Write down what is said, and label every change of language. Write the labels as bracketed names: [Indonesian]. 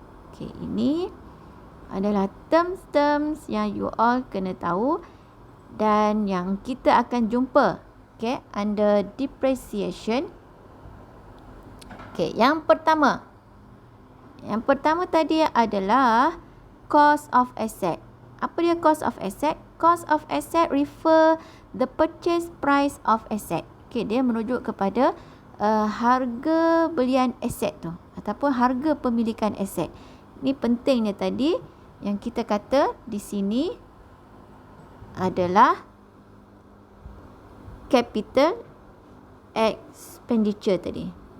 [Malay] Okay, ini adalah terms-terms yang you all kena tahu dan yang kita akan jumpa, okay, [English] under depreciation. [Malay] Okay, yang pertama tadi adalah cost of asset. Apa dia cost of asset? [English] Cost of asset refer the purchase price of asset. [Malay] Okay, dia merujuk kepada harga belian aset tu ataupun harga pemilikan aset. Ini pentingnya tadi yang kita kata di sini adalah capital expenditure tadi.